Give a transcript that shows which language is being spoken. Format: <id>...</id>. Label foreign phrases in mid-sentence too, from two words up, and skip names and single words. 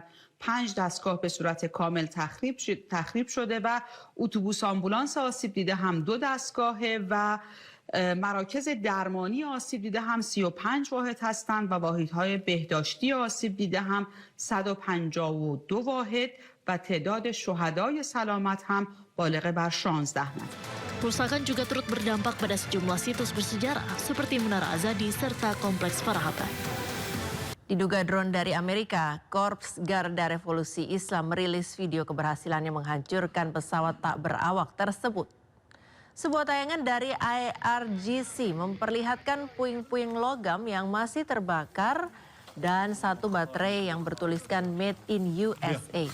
<fa>5 دستگاه به صورت کامل تخریب شده و اتوبوس آمبولانس آسیب دیده هم 2 دستگاهه و مراکز درمانی آسیب دیده هم 35 واحد هستند و واحدهای بهداشتی آسیب دیده هم 152 واحد و تعداد شهدای سلامت هم بالغ بر 16 نفر.</fa> <id>Kerusakan juga turut berdampak pada sejumlah situs bersejarah seperti Menara Azadi serta Kompleks Farahabad. Diduga drone dari Amerika, Korps Garda Revolusi Islam merilis video keberhasilannya menghancurkan pesawat tak berawak tersebut. Sebuah tayangan dari IRGC memperlihatkan puing-puing logam yang masih terbakar dan satu baterai yang bertuliskan</id> <en>Made in USA.</en>